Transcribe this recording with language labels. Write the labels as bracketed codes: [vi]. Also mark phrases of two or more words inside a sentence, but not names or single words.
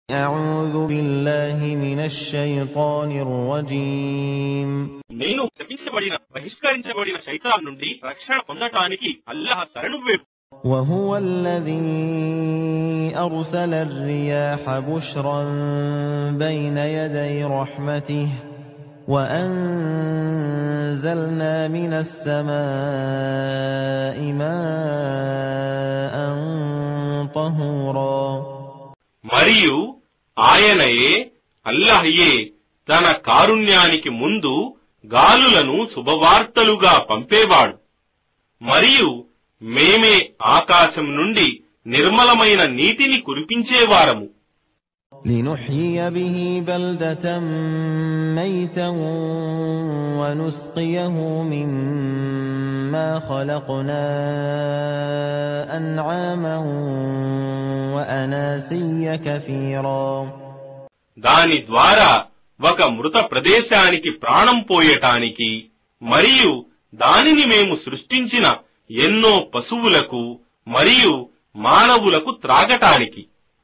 [ar] أعوذ بالله من الشيطان الرجيم [te] నేను శపించబడిన బహిష్కరించబడిన శైతాన్ నుండి రక్షణ పొందటానికి అల్లాహ్ శరణు వేడు. [ar] وهو الذي أرسل الرياح بشرا بين يدي رحمته وأنزلنا من السماء ماء طهورا [te] మరియు ఆయనయే అల్లాహయే తన కారుణ్యానికి ముందు గాలులను శుభవార్తలుగా పంపేవాడు. మరియు మేమే ఆకాశం నుండి నిర్మలమైన నీటిని కురిపించేవారము. [ar] لنحيي به بلدة ميتا ونسقيه مما خلقنا أنعاما وأناسيا كثيرا [te] దాని ద్వారా ఒక మృత ప్రదేశానికి ప్రాణం పోయటానికి మరియు దానిని మేము సృష్టించిన ఎన్నో పశువులకు మరియు మానవులకు త్రాగటానికి